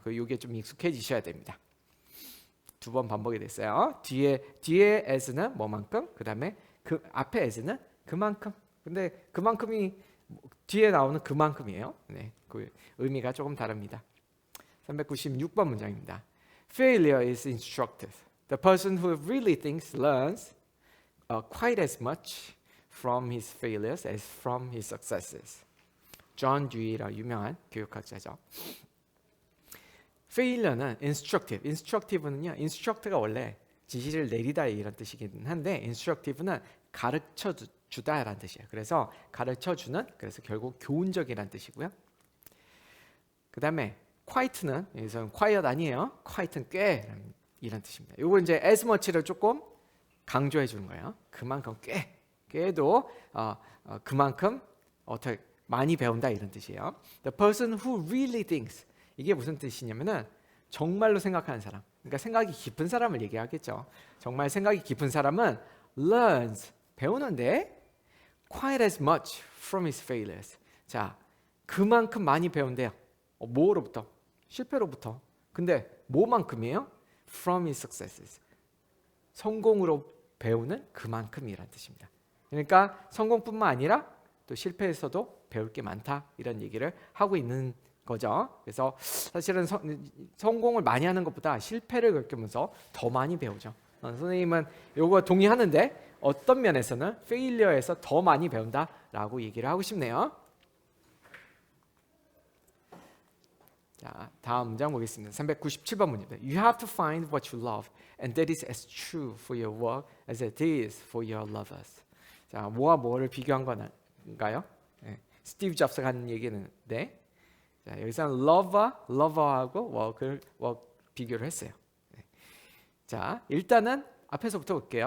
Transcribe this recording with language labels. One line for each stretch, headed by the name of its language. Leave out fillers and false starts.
Korean: 이게 좀 익숙해지셔야 됩니다. 두 번 반복이 됐어요. 뒤에 as는 뭐만큼, 그 다음에 그 앞에 as는 그만큼. 근데 그만큼이 뒤에 나오는 그만큼이에요. 네, 그 의미가 조금 다릅니다. 396번 문장입니다.
English: Failure is instructive. The person who really thinks learns quite as much from his failures as from his successes.
Korean: 존 듀이라 유명한 교육학자죠.
English: Failure는 instructive.
Korean: instructive는요. instruct가 원래 지시를 내리다 이런 뜻이긴 한데 instructive는 가르쳐 주다라는 뜻이에요. 그래서 가르쳐 주는 그래서 결국 교훈적이라는 뜻이고요. 그다음에 quite는 여기서는 quiet 아니에요. quite는 꽤 이런 뜻입니다. 요거 이제 as much를 조금 강조해 주는 거예요. 그만큼 꽤도 그만큼 어떻게 많이 배운다 이런 뜻이에요.
English: The person who really thinks
Korean: 이게 무슨 뜻이냐면은 정말로 생각하는 사람. 그러니까 생각이 깊은 사람을 얘기하겠죠. 정말 생각이 깊은 사람은 learns 배우는데
English: quite as much from his failures.
Korean: 자, 그만큼 많이 배운대요. 뭐로부터? 실패로부터. 근데 뭐만큼이에요?
English: From his successes.
Korean: 성공으로 배우는 그만큼이란 뜻입니다. 그러니까 성공뿐만 아니라 또 실패에서도 배울 게 많다 이런 얘기를 하고 있는 거죠. 그래서 사실은 성공을 많이 하는 것보다 실패를 겪으면서 더 많이 배우죠. 선생님은 이거 동의하는데 어떤 면에서는 페일리어에서 더 많이 배운다라고 얘기를 하고 싶네요. 자, 다음 문장 보겠습니다. 397번 문제입니다.
English: You have to find what you love, and that is as true for your work as it is for your lovers.
Korean: 자, 뭐와 뭐를 비교한 건가요? 네, 스티브 잡스가 하는 얘기는데, 자, 여기서는 lover하고 work을 비교를 했어요. 네. 자, 일단은 앞에서부터 볼게요.